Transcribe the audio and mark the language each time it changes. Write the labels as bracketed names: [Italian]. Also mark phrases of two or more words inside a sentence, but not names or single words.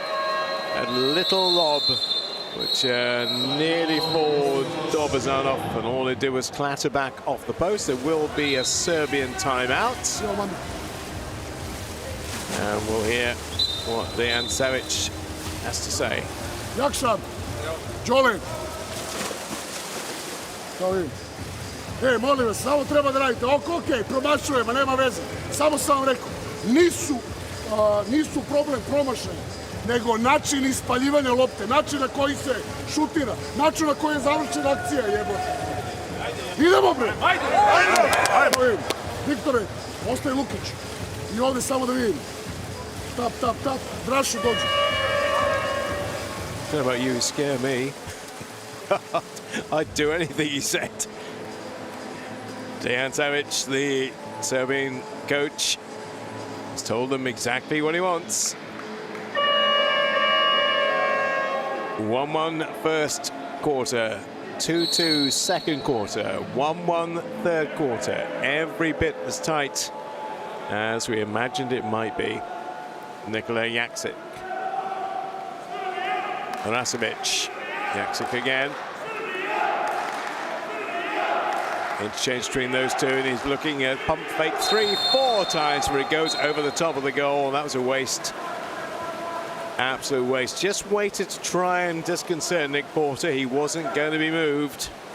[English] A little lob, which nearly for Dobozanov, and all they did was clatter back off the post. There will be a Serbian timeout. And we'll hear what Dejan Savic has to say. [Serbian] Jakšan, Đole. Molim vas, samo treba da radite. Okej, promašujemo, nema veze. Samo sam vam rekao, nisu problem promašaja, nego način ispaljivanja lopte, način na koji se šutira, način na koji je završena akcija, jebote. Idemo, bre! Ajde! Viktore, ostaje Lukić. I ovdje samo da vidim. Tap, tap, tap. Drašo dođe. [English] I don't know about you, scare me. I'd do anything he said. Dejan Savic, the Serbian coach, has told them exactly what he wants. 1-1 first quarter, 2-2 second quarter, 1-1 third quarter. Every bit as tight as we imagined it might be. Nikola Jaksic. Rasovic. Jaksic again. Interchange between those two, and he's looking at pump fake 3-4 times where it goes over the top of the goal. That was a waste. Absolute waste. Just waited to try and disconcert Nick Porter. He wasn't going to be moved.